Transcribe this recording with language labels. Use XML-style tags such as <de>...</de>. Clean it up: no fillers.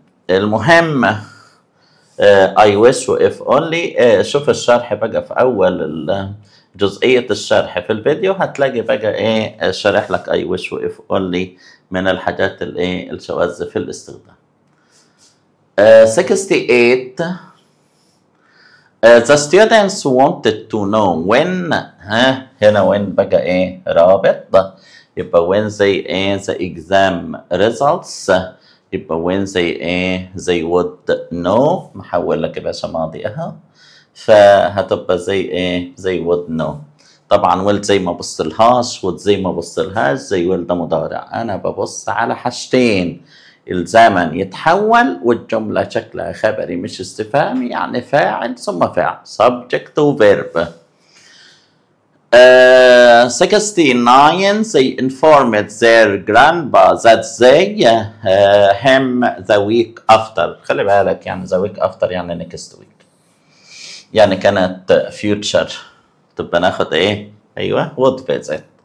<en>المهم I wish و if only.</en> <ar>شوف الشرح بقى في أول جزئية الشرح في الفيديو، هتلاقي بقى شارح لك I wish و if only من الحاجات الشواذ في الاستخدام.</ar> <en>68 the students wanted to know when.</en> <ar>هنا</ar> <en>when</en> <ar>بقى رابط، يبقى</ar> <en>when the exam results، يبقى when they would know.</en> <ar>محول لك يا باشا ماضي فهتبقى زي would know. طبعا will زي ما بصلهاش would زي ما بصلهاش. زي will ده مضارع، انا ببص على حاجتين، الزمن يتحول والجملة شكلها خبري مش استفهامي، يعني فاعل ثم فعل subject و verb.</ar> <en>69 they informed their grandpa that they him the week after.</en> <ar>خلي بالك يعني the week after يعني next week، يعني كانت future، تبقى ناخد ايوه</ar> <en>would visit.</en>